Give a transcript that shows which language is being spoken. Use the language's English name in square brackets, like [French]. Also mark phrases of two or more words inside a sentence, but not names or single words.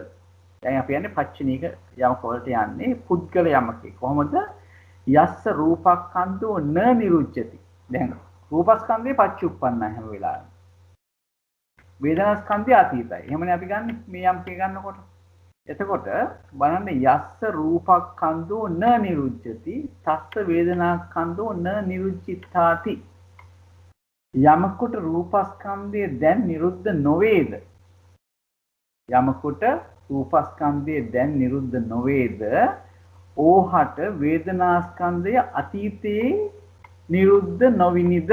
[Sinhala] දැන් අපි යන්නේ පච්චනීක යමක වලට යන්නේ පුද්ගල යමකේ. [Pali] කොහොමද? යස්ස රූපස්කන්ධෝ න නිරුච්ඡති. [Sinhala] දැන් රූපස්කන්ධේ පච්චුප්පන්න හැම වෙලාවෙම. වේදනාස්කන්ධය අතීතයි. එහෙමනේ අපි ගන්න මේ යම්කේ ගන්නකොට. එතකොට බලන්න [Pali] යස්ස රූපස්කන්ධෝ න නිරුච්ඡති තස්ස වේදනාස්කන්ධෝ න නිරුච්චිතාති. [Sinhala] යමකට රූපස්කන්ධය දැන් නිරුද්ධ නොවේද? යමකට රූපස්කන්ධය දැන් නිරුද්ධ නොවේද? ඕහට වේදනාස්කන්ධය අතීතයේ නිරුද්ධ නොවිනිද?